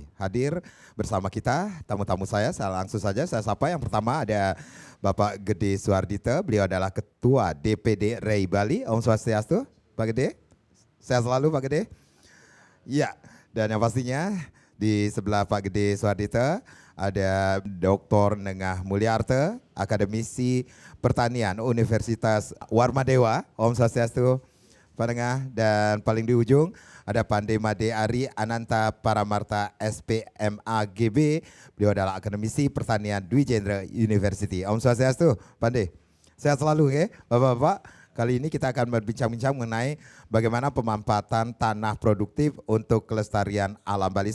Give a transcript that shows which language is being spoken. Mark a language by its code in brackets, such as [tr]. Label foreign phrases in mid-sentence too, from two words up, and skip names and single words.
[id] Hadir bersama kita tamu-tamu saya langsung saja saya sapa. Yang pertama ada Bapak Gede Suardita, beliau adalah Ketua DPD REI Bali. Om Swastiastu, Pak Gede. Sehat selalu Pak Gede. Ya, dan yang pastinya di sebelah Pak Gede Suardita ada Dr. Nengah Mulyarte, akademisi pertanian Universitas Warmadewa. Om Swastiastu, Pak Nengah. Dan paling di ujung ada Pande Made Ari Ananta Paramarta SPMAGB. Beliau adalah akademisi pertanian Dwi Jendra University. Om Swastiastu, Pande. Sehat selalu ya, Bapak-bapak. Kali ini kita akan berbincang-bincang mengenai bagaimana pemanfaatan tanah produktif untuk kelestarian alam Bali.